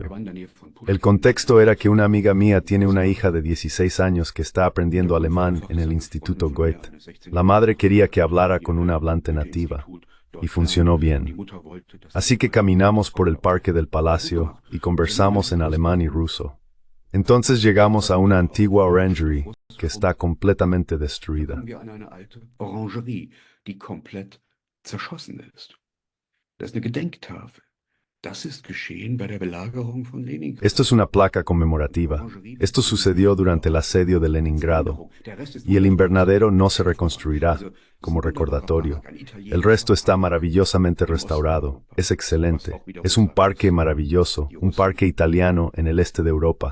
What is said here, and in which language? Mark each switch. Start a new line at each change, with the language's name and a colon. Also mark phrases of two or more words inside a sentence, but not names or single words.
Spanish: El contexto era que una amiga mía tiene una hija de 16 años que está aprendiendo alemán en el Instituto Goethe. La madre quería que hablara con una hablante nativa, y funcionó bien. Así que caminamos por el parque del palacio y conversamos en alemán y ruso. Entonces llegamos a una antigua orangerie que está completamente destruida.
German: Das ist eine Gedenktafel. Das ist geschehen bei der Belagerung von Leningrad.
Spanish: Esto es una placa conmemorativa. Esto sucedió durante el asedio de Leningrado, y el invernadero no se reconstruirá, como recordatorio. El resto está maravillosamente restaurado. Es excelente. Es un parque maravilloso, un parque italiano en el este de Europa.